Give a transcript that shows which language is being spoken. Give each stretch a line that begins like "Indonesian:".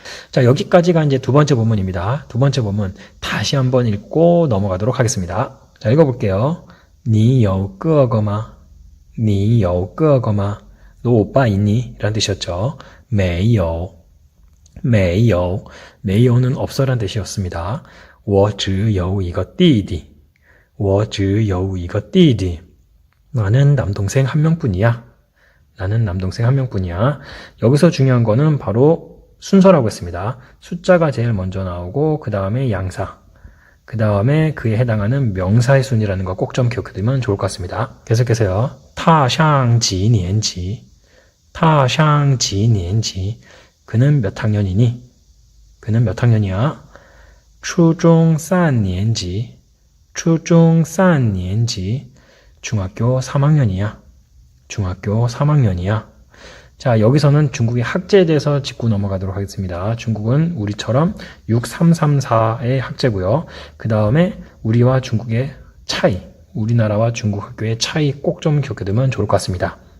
Korean: 자, 여기까지가 이제 2번째 본문입니다. 2번째 본문 다시 한번 읽고 넘어가도록 하겠습니다. 자, 읽어볼게요.
Chinese: 你有哥哥吗?你有哥哥吗?
Korean: 너 오빠 있니? 라는 뜻이었죠.
Chinese: 没有, 没有,
Korean: 没有는 없어라는 뜻이었습니다.
Chinese: 我只有一个弟弟我只有一个弟弟
Korean: 나는 남동생 한 명뿐이야. 나는 남동생 한 명뿐이야. 여기서 중요한 거는 바로 순서라고 했습니다. 숫자가 제일 먼저 나오고 그 다음에 양사, 그 다음에 그에 해당하는 명사의 순이라는 거 꼭 좀 기억해두면 좋을 것 같습니다. 계속해서요.
Chinese: 他上几年级他上几年级
Korean: 그는 몇 학년이니? 그는 몇 학년이야?
Chinese: 初中三年级初中三年级
Korean: 중학교 3학년이야. 중학교 3학년이야. 자, 여기서는 중국의 학제에 대해서 짚고 넘어가도록 하겠습니다. 중국은 우리처럼 6334의 학제고요. 그 다음에 우리와 중국의 차이, 우리나라와 중국 학교의 차이 꼭 좀 기억해두면 좋을 것 같습니다.